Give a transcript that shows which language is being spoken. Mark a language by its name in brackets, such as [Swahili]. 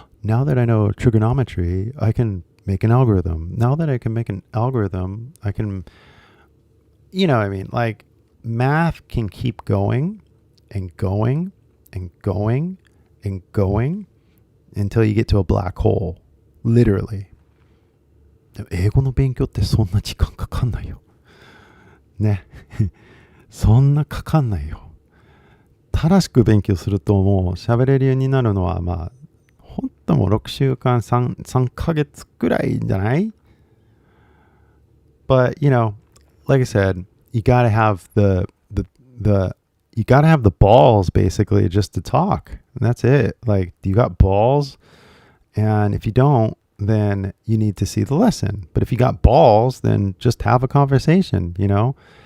[English] Now that I know trigonometry, I can make an algorithm. Now that I can make an algorithm, I can, you know what I mean? Like math can keep going and going and going and going until you get to a black hole. Literally. [Japanese] 英語の勉強ってそんな時間かかんないよ。ね。そんなかかんないよ。正しく勉強するともう喋れるようになるのはまあ本当もう6週間 3ヶ月くらいじゃない？ [English] But you know, like I said, you gotta have the you gotta have the balls basically just to talk. And that's it. Like you got balls, and if you don't, then you need to see the lesson. But if you got balls, then just have a conversation, you know?